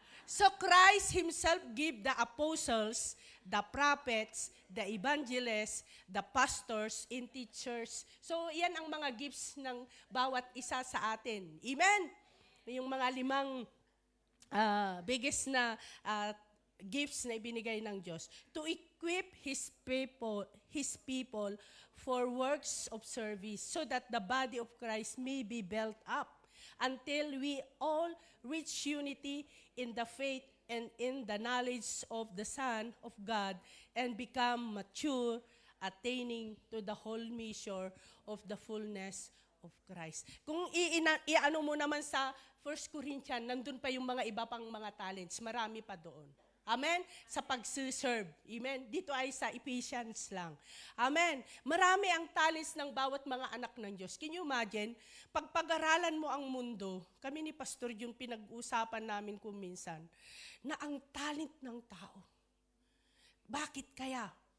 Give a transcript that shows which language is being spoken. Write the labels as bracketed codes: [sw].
[en] So Christ Himself gave the apostles, the prophets, the evangelists, the pastors, and teachers. [tl] So yan ang mga gifts ng bawat isa sa atin. Amen? Yung mga 5 biggest na gifts na ibinigay ng Diyos. [en] To equip His people for works of service so that the body of Christ may be built up until we all reach unity in the faith and in the knowledge of the Son of God and become mature, attaining to the whole measure of the fullness of Christ. [tl] Kung iano mo naman sa 1 Corinthians, nandun pa yung mga iba pang mga talents. Marami pa doon. Amen? Sa pag-serve. Amen? Dito ay sa Ephesians lang. Amen? Marami ang talents ng bawat mga anak ng Diyos. [en] Can you imagine? [tl] Pag pag-aralan mo ang mundo, kami ni Pastor yung pinag-usapan namin kung minsan, na ang talent ng tao. Bakit kaya?